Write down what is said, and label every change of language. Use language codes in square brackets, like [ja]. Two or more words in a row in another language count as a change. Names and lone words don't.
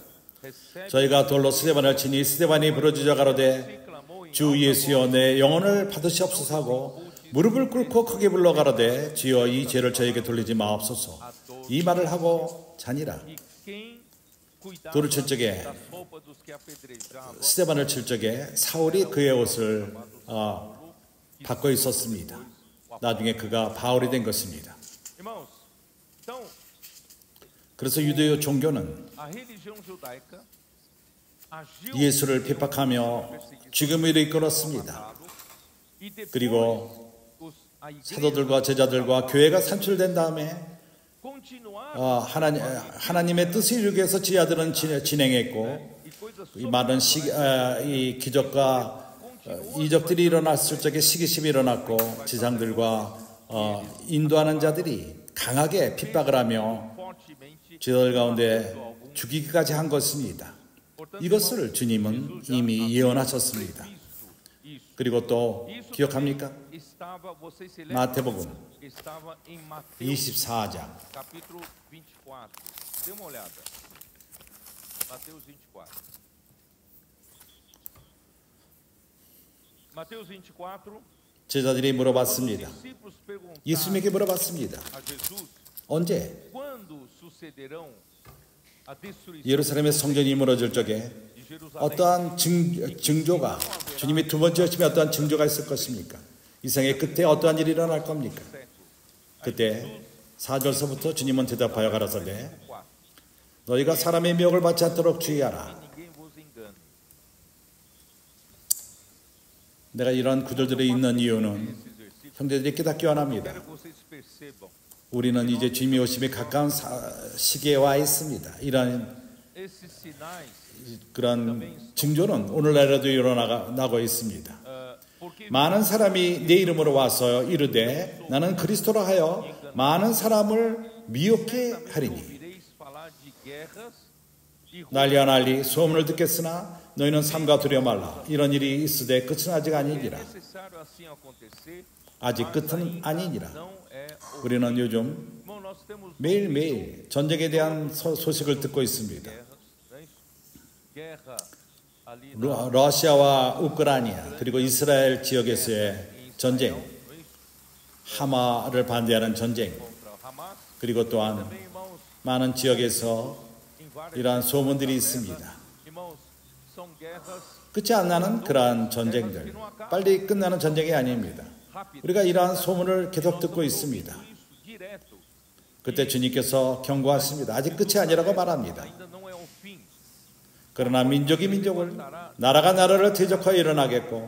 [ko] 저희가 돌로 스데반을 치니 스데반이 부르짖어 가로되 주 예수여 내 영혼을 받으시옵소서 하고 무릎을 꿇고 크게 불러 가로되 주여 이 죄를 저에게 돌리지 마옵소서. 이 말을 하고 자니라. 돌을 칠 적에 스데반을 칠 적에 사울이 그의 옷을 받고 있었습니다. 나중에 그가 바울이 된 것입니다. [pt] Irmãos, então, [ko] 그래서 유대교 종교는 [pt] a religião judaica agiu [ko] 예수를 핍박하며 죽음으로 이끌었습니다. [pt] e depois [ko] 그리고 [pt] a igreja [ko] 사도들과 제자들과 교회가 산출된 다음에 [pt] continuaram [ko] 하나님의 뜻을 이루기 위해서 지하들은 진행했고 [pt] e coisas [ko] 이 많은 이 기적과 이적들이 일어났을 적에 시기심이 일어났고 지상들과 인도하는 자들이 강하게 핍박을 하며 [pt] fortemente [ko] 제자들 가운데 죽이기까지 한 것입니다. 이것을 주님은 이미 예언하셨습니다. 그리고 또 기억합니까? [pt] estava, vocês se lembram? [ko] 마태복음 [pt] Estava em Mateus [ko] 24장 [pt] capítulo 24. Dê uma olhada. Mateus 24. Mateus 24. [ko] 제자들이 [pt] Os [ko] 물어봤습니다. [pt] discípulos perguntaram [ko] 예수님에게 물어봤습니다. [pt] a Jesus: [ko] 언제 [pt] quando sucederão a destruição [ko] 예루살렘의 성전이 무너질 적에 [pt] de Jerusalém? [ko] 어떠한 징조가 주님이 두 번째 오심에 어떠한 징조가 있을 것입니까? 이 생의 끝에 어떠한 일이 일어날 겁니까? 그때 4절서부터 주님은 대답하여 가라사대 너희가 사람의 미혹을 받지 않도록 주의하라. [pt] Ninguém vos engane. [ko] 내가 이런 구절들이 있는 이유는 [pt] Esses versículos. [ko] 형제들이 깨닫기 원합니다. [pt] Quero que vocês percebam. [ko] 우리는 이제 주님이 오심에 가까운 시기에 와 있습니다. 이런 [pt] Esses sinais, [ko] 그런 징조는 오늘날에도 일어나고 있습니다. [pt] porque [ko] 많은 사람이 내 이름으로 와서 이르되 나는 그리스도라 하여 많은 사람을 미혹해 하리니 [pt] ouvireis falar de guerras e [ko] 난리와 난리 소문을 듣겠으나 너희는 삼가 두려워 말라. 이런 일이 있으되 끝은 아직 [pt] é [ko] 아니니라. [pt] necessário assim acontecer. [ko] 아직 끝은 아니니라. [pt] Não é o [ko] 우리는 요즘 [pt] Irmão, nós temos [ko] 매일매일 전쟁에 대한 소식을 듣고 있습니다. [pt] guerras, não é isso? Guerra ali [ko] 러시아와 우크라이나 그리고 이스라엘 지역에서의 전쟁, [pt] não é isso? [ko] 하마를 반대하는 전쟁, [pt] Contra o Hamas. [ko] 그리고 또한 [pt] Também, irmãos, [ko] 많은 지역에서 [pt] em várias [ko] 이러한 소문들이 있습니다. [pt] irmãos, são guerras [ko] 끝이 안 나는 그러한 전쟁들, 빨리 끝나는 전쟁이 아닙니다. [pt] rápidas. [ko] 우리가 이러한 소문을 계속 듣고 있습니다. [pt] Isso direto. [ko] 그때 주님께서 경고하십니다. 아직 끝이 아니라고 말합니다. [pt] Ainda não é o fim. [ko] 그러나 민족이 민족을, 나라가 나라를 대적하여 일어나겠고